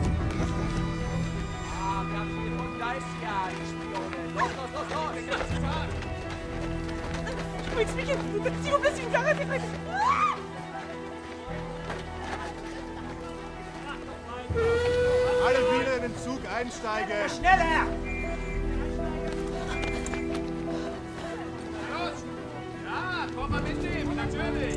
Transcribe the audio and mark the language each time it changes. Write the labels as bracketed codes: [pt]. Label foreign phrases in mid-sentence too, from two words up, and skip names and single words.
[de] Ah, wir haben viel von Geist ja, die Spione. Los, los, los, los, den ganzen Tag! [fr] Je peux expliquer, s'il vous plaît, s'il vous plaît, arrêtez. [de] Alle wieder in den Zug einsteigen! Schneller! Los! Ja, komm mal mitnehmen, natürlich!